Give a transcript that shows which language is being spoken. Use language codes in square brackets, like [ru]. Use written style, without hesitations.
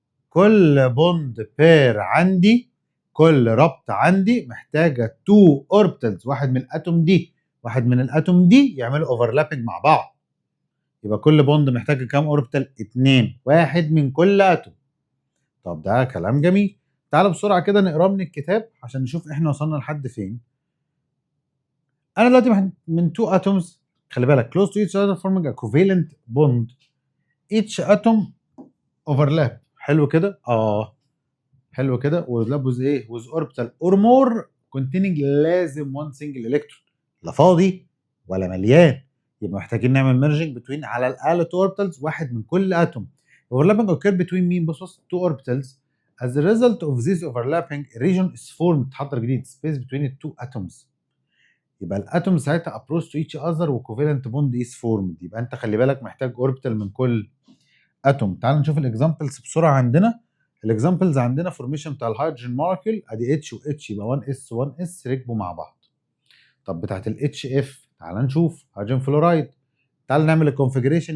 [ar] كل بوند بير عندي، كل ربط عندي محتاجة 2 اوربيتالز، واحد من الاتوم دي واحد من الاتوم دي، يعملوا اوفرلابنج مع بعض. يبقى كل بوند محتاج كام اوربيتال؟ 2، واحد من كل اتوم. طب ده كلام جميل. تعالى بسرعه كده نقرا من الكتاب عشان نشوف احنا وصلنا لحد فين. انا دلوقتي من 2 اتومز، خلي بالك [en] close to each other forming a covalent bond each atom overlap. [ar] حلو كده؟ حلو كده. [en] overlap with [ar] ايه؟ [en] with orbital or more containing [ar] لازم [en] one single electron، [ar] لا فاضي ولا مليان. يبقى محتاجين نعمل [en] merging between [ar] على الاقل 2 orbitals، واحد من كل اتوم. [en] overlapping occur between [ar] مين؟ بص [en] 2 orbitals. As a result of this overlapping, a region is formed، [ar] تحضر جديد [en] space between the two atoms. [ar] يبقى الاتوم ساعتها [en] approach to each other وcovalent bond is formed. [ar] يبقى انت خلي بالك محتاج orbital من كل اتوم. تعال نشوف الاكزامبلز بسرعه. عندنا الاكزامبلز، عندنا فورميشن بتاع الهيدروجين مولكيول، ادي اتش واتش، يبقى 1 اس 1 اس ركبوا مع بعض. طب بتاعت الاتش اف تعال نشوف هيدروجين فلورايد. تعال نعمل الكونفجريشن.